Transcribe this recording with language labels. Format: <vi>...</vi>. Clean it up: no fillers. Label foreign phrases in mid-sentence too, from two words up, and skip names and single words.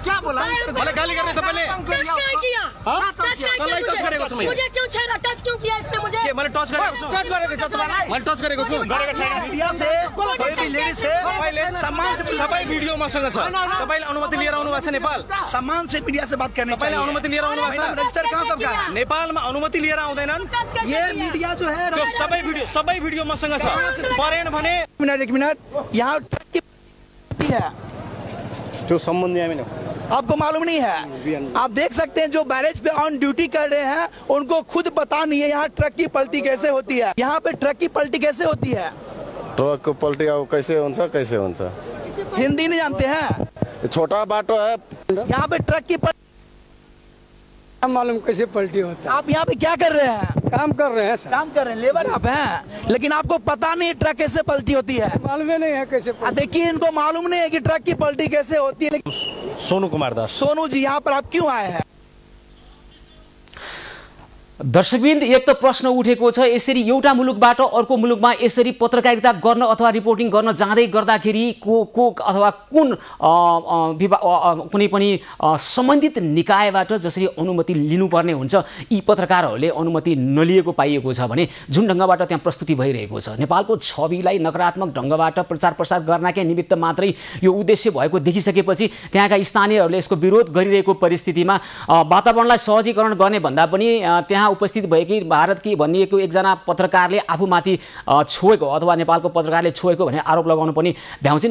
<ne>सबै भिडियो मसँग छ, तपाईले अनुमति लिएर आउनु भएको छ नेपाल?</ne> <hi>सम्मान से मीडिया से बात करने,</hi> <ne>तपाईले अनुमति लिएर आउनु भएको छ? रजिस्टर कहाँ सबका? नेपालमा अनुमति लिएर आउँदैनन्।</ne> <hi>ये मीडिया जो है जो</hi> <ne>सबै भिडियो मसँग छ। परेन भने</ne> <hi>एक मिनट यहाँ है जो संबंधी है, आपको मालूम नहीं है? आप देख सकते हैं जो बैरेज पे ऑन ड्यूटी कर रहे हैं उनको खुद पता नहीं है यहाँ ट्रक की पलटी कैसे होती है। यहाँ पे ट्रक की पलटी कैसे होती है? ट्रक को पलटी कैसे होता? हिंदी नहीं जानते हैं?</hi> <ne>छोटा बाटो है,</ne> <hi>यहाँ पे ट्रक की मालूम कैसे पलटी होता है? आप यहाँ पे क्या कर रहे हैं? काम कर रहे हैं सर। काम कर रहे हैं, लेबर आप हैं, लेकिन आपको पता नहीं ट्रक कैसे पलटी होती है? मालूम नहीं है कैसे। देखिए, इनको मालूम नहीं है कि ट्रक की पलटी कैसे होती है। सोनू कुमार दास। सोनू जी, यहाँ पर आप क्यों आए हैं?</hi> <ne>दर्शकवृन्द, एक त प्रश्न उठेको छ, यसरी एउटा मुलुकबाट अर्को मुलुकमा यसरी पत्रकारिता गर्न अथवा रिपोर्टिङ गर्न जाँदै गर्दाखेरि को अथवा कुन कुनै पनि सम्बन्धित निकायबाट जसरी अनुमति लिनुपर्ने हुन्छ, यी पत्रकारहरूले अनुमति नलिएको पाइएको छ भने जुन ढङ्गबाट त्यहाँ प्रस्तुति भइरहेको छ, नेपालको छविलाई नकारात्मक ढङ्गबाट प्रचार प्रसार गर्नकै निमित्त मात्रै यो उद्देश्य भएको देखिसकेपछि त्यहाँका स्थानीयहरूले यसको विरोध गरिरहेको परिस्थितिमा वातावरणलाई सहजीकरण गर्ने भन्दा पनि त्यहाँ उपस्थित भएकी भारतकी भनिएको एकजना पत्रकारले आफूमाथि छोएको अथवा नेपालको पत्रकारले छोएको भन्ने आरोप लगाउनु पनि भ्याउँछिन्।</ne>